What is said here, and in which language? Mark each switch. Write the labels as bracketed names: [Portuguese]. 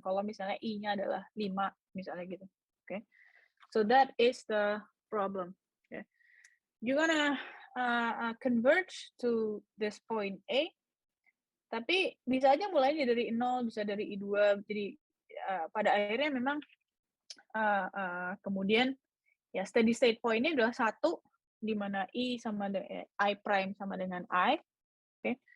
[Indonesian] Kalau misalnya I-nya adalah 5, misalnya gitu. [English] Okay, so that is the problem. [Indonesian] Okay, [English] you're gonna converge to this point A, [Indonesian] tapi bisa aja mulainya dari 0, bisa dari I2, jadi pada akhirnya memang kemudian ya steady state point-nya adalah 1, di mana I prime sama dengan I. Okay.